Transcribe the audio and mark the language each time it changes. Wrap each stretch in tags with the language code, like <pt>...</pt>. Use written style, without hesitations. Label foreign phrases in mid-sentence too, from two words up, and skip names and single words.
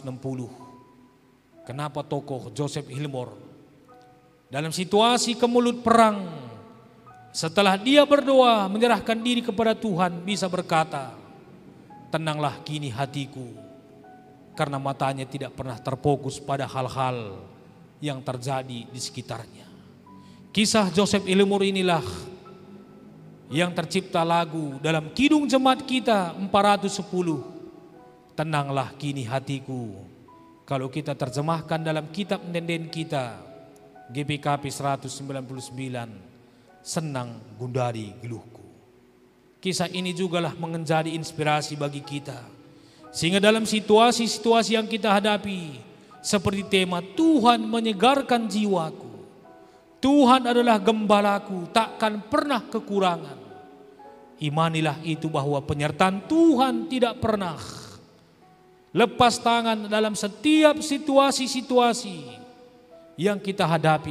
<id>Kenapa tokoh Joseph Hillmore dalam situasi kemulut perang, setelah dia berdoa menyerahkan diri kepada Tuhan, bisa berkata, tenanglah kini hatiku, karena matanya tidak pernah terfokus pada hal-hal yang terjadi di sekitarnya. Kisah Joseph Hillmore inilah yang tercipta lagu dalam kidung jemaat kita 410, tenanglah kini hatiku. Kalau kita terjemahkan dalam kitab Nenden kita, GPKP 199,</id> <btx>senang gundari geluhku.</btx> <id>Kisah ini jugalah menjadi inspirasi bagi kita. Sehingga dalam situasi-situasi yang kita hadapi, seperti tema Tuhan menyegarkan jiwaku, Tuhan adalah gembalaku, takkan pernah kekurangan. Imanilah itu bahwa penyertaan Tuhan tidak pernah lepas tangan dalam setiap situasi-situasi yang kita hadapi.</id>